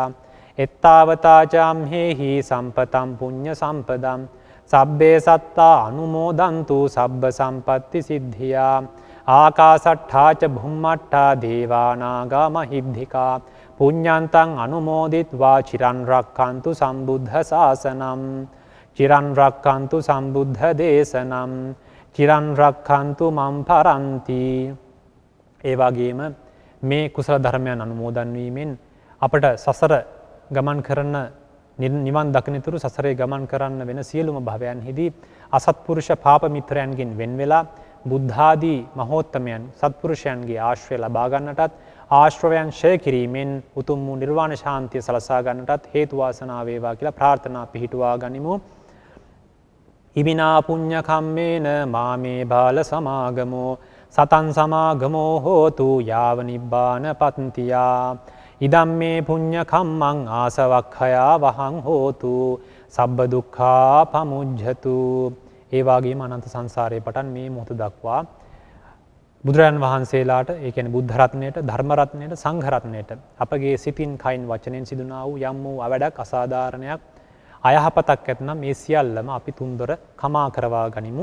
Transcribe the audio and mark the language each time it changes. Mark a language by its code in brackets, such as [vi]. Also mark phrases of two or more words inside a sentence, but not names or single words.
[pi] එත්තාවතාචම්හෙහි සම්පතම් පුඤ්ඤ සම්පදම් සබ්බේ සත්තා අනුමෝදන්තු සබ්බ සම්පත්ති සිද්ධියා. ආකාසට්ඨා ච භුම්මට්ඨා දේවා නාග මහිද්దికා පුඤ්ඤන්තං අනුමෝදිත්වා චිරන් රක්ඛන්තු සම්බුද්ධ ශාසනං. චිරන් රක්ඛන්තු සම්බුද්ධ දේශනං. චිරන් රක්ඛන්තු මම් පරන්ති. [si] ඒ වගේම මේ කුසල ධර්මයන් අනුමෝදන් වීමෙන් අපට සසර ගමන් කරන නිවන් දකිනතුරු සසරේ ගමන් කරන්න වෙන සියලුම භවයන්හිදී අසත්පුරුෂ පාප මිත්‍රයන්ගෙන් වෙන් වෙලා බුද්ධාදී මහෝත්තමයන් සත්පුරුෂයන්ගේ ආශ්‍රය ලබා ගන්නටත් ආශ්‍රවයන් ඡය කිරීමෙන් උතුම් වූ නිර්වාණ ශාන්තිය සලසා ගන්නටත් හේතු වාසනා වේවා කියලා ප්‍රාර්ථනා පිහිටුවා ගනිමු. [pi] ඉමිනා පුඤ්ඤ කම්මේන මාමේ බාල සමාගමෝ සතං සමාගමෝ හෝතු යාව නිබ්බාන පත්තියා. ඉදම්මේ පුඤ්ඤ කම්මං ආසවක්ඛයා වහං හෝතු සබ්බ දුක්ඛා පමුජ්ජතු. [si] ඒ වගේම අනන්ත සංසාරයේ පටන් මේ මොහොත දක්වා බුදුරජාණන් වහන්සේලාට ඒ කියන්නේ බුද්ධ රත්නයට ධර්ම රත්නයට සංඝ රත්නයට අපගේ සිතින් කයින් වචනෙන් සිදුනා වූ යම් වූ අවඩක් අසාධාරණයක් අයහපතක් ඇතනම් මේ සියල්ලම අපි තුන්දොර කමා කරවා ගනිමු.